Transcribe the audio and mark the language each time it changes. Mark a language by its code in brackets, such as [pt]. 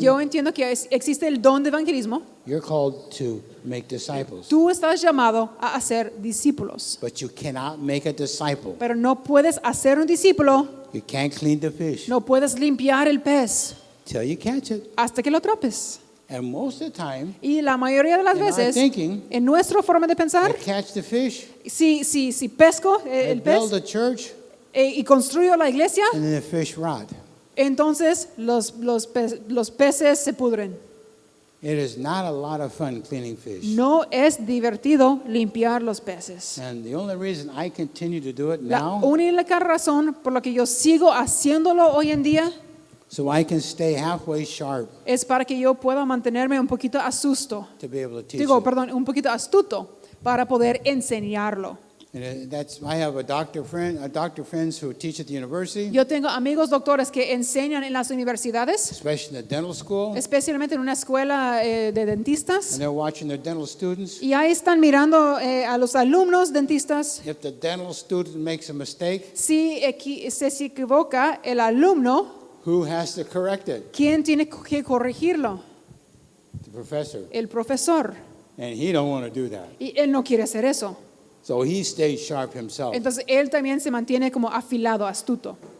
[es] Yo entiendo que existe el don de evangelismo. [en] You're called to make disciples. [es] Tú estás llamado a hacer discípulos. [en] But you cannot make a disciple. [es] Pero no puedes hacer un discípulo, [en] You can't clean the fish [es] no puedes limpiar el pez [en] till you catch it. [es] hasta que lo atrapes. [en] And most of the time, [es] Y la mayoría de las [en] in our [es] veces, [en] thinking, [es] en nuestra forma de [en] I [es] pensar, [en] catch the fish, [es] si pesco [en] I [es] el [en] build [es] pez [en] a church, [es] y construyo la iglesia, [en] and then the fish rot. [es] entonces los peces se pudren. [en] It is not a lot of fun cleaning fish. [es] No es divertido limpiar los peces. [en] And the only reason I continue to do it [es] La [en] now, [es] única razón por la que yo sigo haciéndolo hoy en día [en] so I can stay halfway sharp [es] es para que yo pueda mantenerme un poquito asusto. [en] to be able to teach [es] Digo, [en] it. [es] perdón, un poquito astuto para poder enseñarlo. [en] And I have a doctor friends who teach at the university, [es] Yo tengo amigos doctores que enseñan en las universidades, [en] especially in the dental school, [es] especialmente en una escuela de dentistas, [en] and they're watching their dental students. [es] y ahí están mirando a los alumnos dentistas. [en] If the dental student makes a mistake, [es] Si se equivoca el alumno, [en] who has to correct it? [es] ¿quién tiene que corregirlo? [en] The professor. [es] El profesor. [en] And he don't want to do that. [es] Y él no quiere hacer eso. [en] So he stays sharp himself. [es] Entonces él también se mantiene como afilado, astuto.